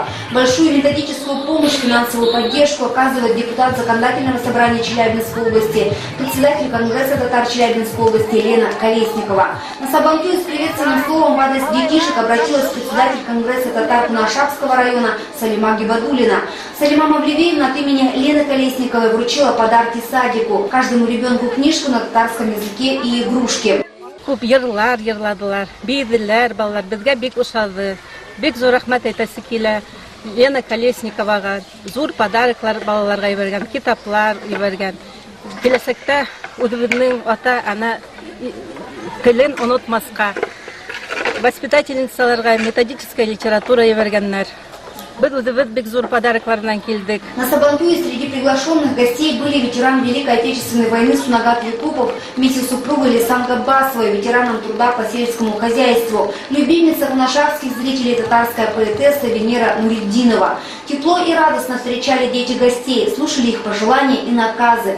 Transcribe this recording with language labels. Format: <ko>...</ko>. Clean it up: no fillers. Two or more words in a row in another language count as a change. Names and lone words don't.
<ru>Большую методическую помощь, финансовую поддержку оказывает депутат Законодательного собрания Челябинской области, председатель Конгресса татар Челябинской области Лена Колесникова. На сабантуе с приветственным словом в адрес детишек обратилась председатель Конгресса татар Кунашакского района Салима Гибадулина. Салима Мавлевеевна от имени Лены Колесниковой вручила подарки садику. Каждому ребенку книжку на татарском языке и игрушки.</ru> <tt>Күп йырлар йырладылар, бейделәр балалар, безгә бик ошады. Бик зур рәхмәт әйтәсе килә. Лена Колесниковага зур подароклар балаларга ибәргән, китаплар ибәргән. Киләсәктә үзебезнең ата-ана телен онытмаска. Воспитательницаларга</tt> <ru>методическая литература</ru> <tt>ибәргәннәр. Бик зур подароклардан килдек.</tt> <ru>На сабантуе среди приглашенных гостей были ветеран Великой Отечественной войны Сунагат Якупов вместе с супругой Лисан Габбасовой, ветераном труда по сельскому хозяйству, любимица кунашакских зрителей татарская поэтесса Венера Нуриддинова. Тепло и радостно встречали дети гостей, слушали их пожелания и наказы.</ru>